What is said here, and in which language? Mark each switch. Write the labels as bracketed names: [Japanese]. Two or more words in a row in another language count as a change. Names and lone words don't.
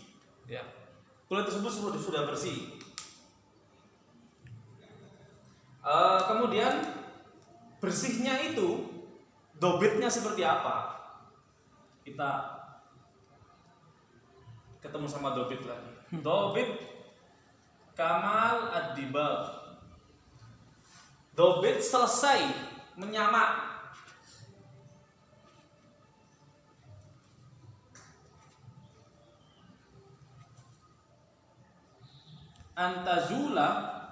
[Indonesian] Ya. Kulit tersebut sudah bersih. Kemudian bersihnya itu dobitnya seperti apa? Kita ketemu sama dobit lagi. [Arabic] Dobit kamal ad-dibag. [Indonesian] Dobit selesai menyamak. [Arabic] Antazula